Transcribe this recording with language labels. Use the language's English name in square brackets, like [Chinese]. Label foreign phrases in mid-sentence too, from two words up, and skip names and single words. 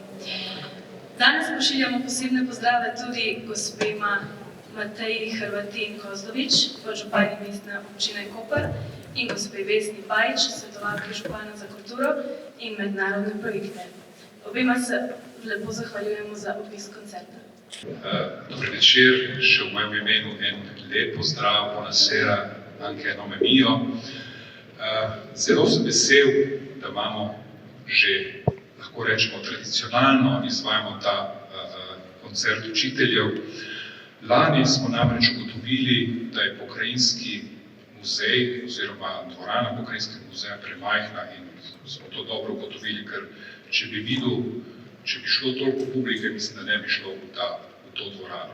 [Slovenian] Danes pošiljamo posebne pozdrave tudi gospema Mateji Hrvatin Kozlovič, podžupanji Mestne občine Koper, in gospe Vesni Bajič, svetovalki župana za kulturo in mednarodne projekte. Obema se lepo zahvaljujemo za obisk koncerta. Dober večer, še v mojem imenu en lep pozdrav, [Italian] buonasera, anche a nome mio. [Slovenian] Zelo sem vesel, da imamo že, lahko rečemo, tradicionalno izvajamo ta koncert učiteljev. Lani smo namreč ugotovili, da je pokrajinski muzej oziroma dvorana pokrajinskega muzeja premajhna in smo to dobro ugotovili, ker če bi šlo toliko publike, mislim, da ne bi šlo v to dvorano.